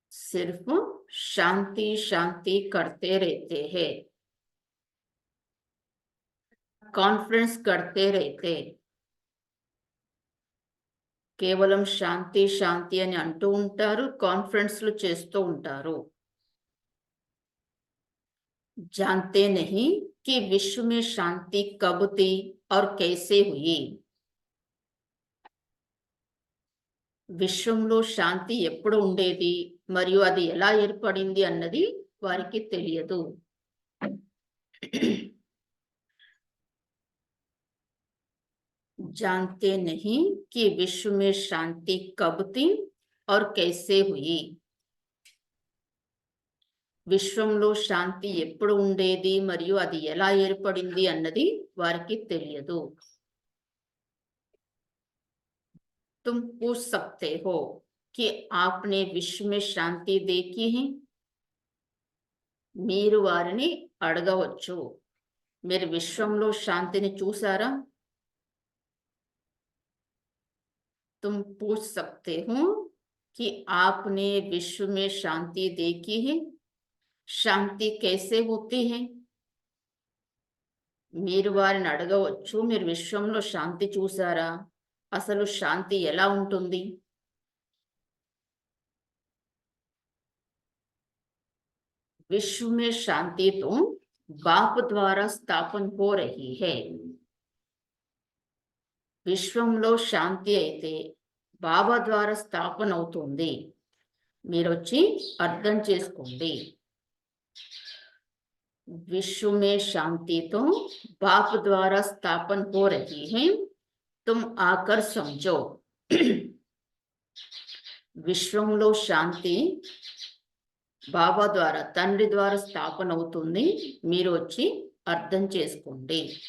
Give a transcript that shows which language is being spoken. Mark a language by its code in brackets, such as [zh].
[hi] सिर्फ शांति शांति करते रहते हैं. [te] కాన్ఫరెన్స్ కడితే రైతే కేవలం శాంతి శాంతి అని అంటూ ఉంటారు, కాన్ఫరెన్స్లు చేస్తూ ఉంటారు. [hi] जानते नहीं कि विश्व में शांति कब थी और कैसे हुई. [te] విశ్వంలో శాంతి ఎప్పుడు ఉండేది మరియు అది ఎలా ఏర్పడింది అన్నది వారికి తెలియదు. [hi] जानते नहीं कि विश्व में शांति कब थी और कैसे हुई. [te] విశ్వంలో శాంతి ఎప్పుడు ఉండేది మరియు అది ఎలా ఏర్పడింది అన్నది వారికి తెలియదు. [hi] तुम पूछ सकते हो कि आपने विश्व में शांति देखी है. [te] మీరు వారిని అడగవచ్చు, మీరు విశ్వంలో శాంతిని చూసారా? [hi] तुम पूछ सकते हो कि आपने विश्व में शांति देखी है. శాంతి कैसे होती है. [te] మీరు వారిని అడగవచ్చు, మీరు విశ్వంలో శాంతి చూసారా, అసలు శాంతి ఎలా ఉంటుంది? [hi] विश्व में शांति तो बाप द्वारा स्थापन हो रही है. [te] విశ్వంలో శాంతి అయితే బాబా ద్వారా స్థాపన అవుతుంది. మీరు వచ్చి అర్థం చేసుకోండి. [hi] विश्व में शांति तो बाप द्वारा स्थापन हो रही है, तुम आकर समझो. [te] విశ్వంలో శాంతి బాబా ద్వారా, తండ్రి ద్వారా స్థాపన అవుతుంది, మీరు వచ్చి అర్థం చేసుకోండి.